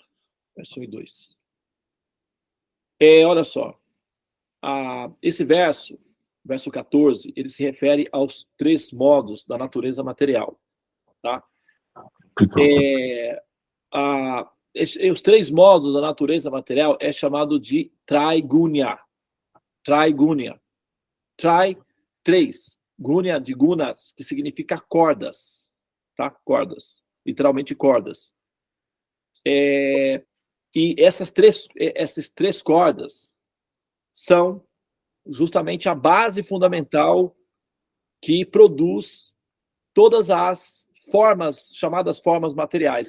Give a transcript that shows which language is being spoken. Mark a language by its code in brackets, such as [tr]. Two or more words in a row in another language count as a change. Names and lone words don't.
[pt] Verso 1 e 2. Olha só. Esse verso 14, ele se refere aos 3 modos da natureza material. Tá? Os 3 modos da natureza material é chamado de Traigunya. Traigunya. Trai, 3. Gunya de gunas, que significa cordas. Tá? Cordas. Literalmente cordas. E essas três cordas são justamente a base fundamental que produz todas as formas, chamadas formas materiais.